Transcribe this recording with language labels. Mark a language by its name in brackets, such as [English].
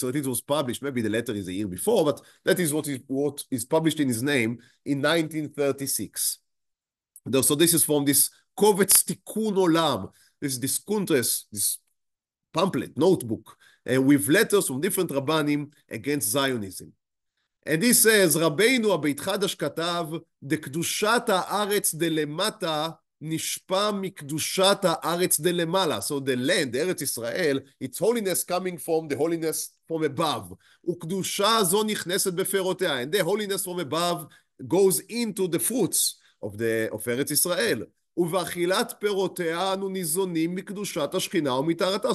[English] So it was published, maybe the letter is a year before, but that is what is published in his name in 1936. So this is from this Kobetz Tikkun Olam. This contrast, this pamphlet, notebook, with letters from different Rabbanim against Zionism. [Hebrew] And he says, רבינו הבית חדש כתב, דקדושת הארץ דלמטה נשפע מקדושת הארץ דלמעלה. [English] So the land, Eretz Israel, its holiness coming from the holiness from above. [Hebrew] וקדושה זו נכנסת בפירותיה. [English] And the holiness from above goes into the fruits of Eretz Israel. [Hebrew] ובאכילת פירותיה אנו ניזונים מקדושת השכינה ומטהרתה.